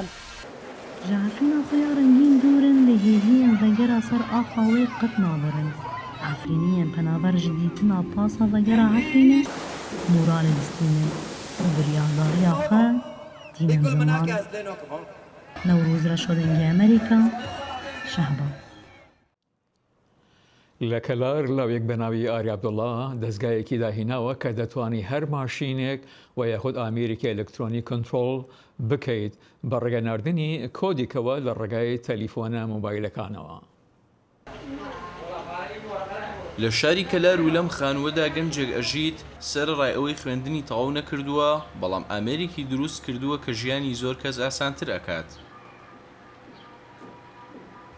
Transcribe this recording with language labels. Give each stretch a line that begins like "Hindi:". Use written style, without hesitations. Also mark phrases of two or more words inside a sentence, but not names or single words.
Kurdish: Ji Efrîna xwe ya rengîn dûrin lê hêviyên vegera ser axa wê qet nabirin. Efrîniyên penaber ji dîtina Pasa Vegera Efrînê moralê distînin û biryardariya xwe tînin ziman. Newroz Reşodengê Amerîka, Şehba.
Central Kurdish: لە کەلار لاوێک بە ناوی ئاری عەبدوڵڵا دەستگایەکی داهیناوە کە دەتوانی هەر ماشینێک و یاخود ئامێرێکی ئەلکترۆنی کۆنترۆڵ بکەیت بە ڕێگەناردنی کۆدێکەوە لە ڕێگای تەلیفۆنە مۆبایلەکانەوە. لە شاری کەلار و لەم خانوەدا گەنجێک ئەژیت سەرڕای ئەوەی خوێندنی تەواو نەکردووە، بەڵام ئامێرێکی دروست کردووە کە ژیانی زۆر کەس ئاسانتر ئەکات.